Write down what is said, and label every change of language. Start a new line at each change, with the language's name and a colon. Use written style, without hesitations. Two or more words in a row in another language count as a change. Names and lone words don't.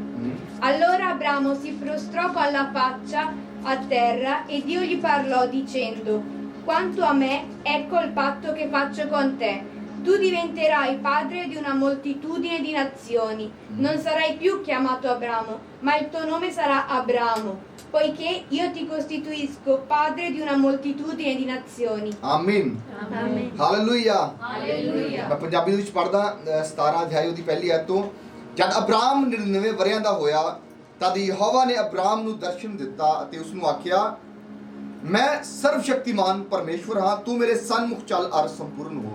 Italian: Allora Abramo si prostrò con la faccia a terra e Dio gli parlò dicendo: Quanto a me, ecco il patto che faccio con te. Tu diventerai padre di una moltitudine di nazioni. Non sarai più chiamato Abramo, ma il tuo nome sarà Abramo, poiché io ti costituisco padre di una moltitudine di nazioni.
Punjabi: ਆਮੀਨ।
Italian: Amen.
Punjabi: ਹਾਲੇਲੂਇਆ।
Italian: Alleluia.
Punjabi: ਮੈਂ ਪੰਜਾਬੀ ਦੇ ਵਿੱਚ ਪੜਦਾ 17 ਅਧਿਆਇ ਦੀ ਪਹਿਲੀ ਆਇਤ ਤੋਂ। ਜਦ ਅਬਰਾਮ 99 ਵਰਿਆਂ ਦਾ ਹੋਇਆ, ਤਦ ਯਹੋਵਾ ਨੇ ਅਬਰਾਮ ਨੂੰ ਦਰਸ਼ਨ ਦਿੱਤਾ ਅਤੇ ਉਸ ਨੂੰ ਆਖਿਆ, ਮੈਂ ਸਰਵ ਸ਼ਕਤੀਮਾਨ ਪਰਮੇਸ਼ਵਰ ਹਾਂ, ਤੂੰ ਮੇਰੇ ਸਨਮੁਖ ਚੱਲ ਅਰ ਸੰਪੂਰਨ ਹੋ।